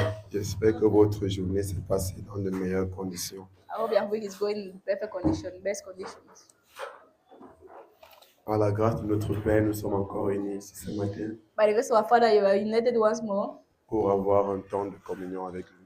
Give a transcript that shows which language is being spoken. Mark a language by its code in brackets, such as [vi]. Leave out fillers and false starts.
[fr] J'espère que votre journée s'est passée dans de meilleures conditions. [en] I hope your week is going in perfect condition, best conditions. [fr] Par la grâce de notre Père, nous sommes encore réunis ici ce matin [en] By the grace of our Father, you are united once more [fr] pour avoir un temps de communion avec lui.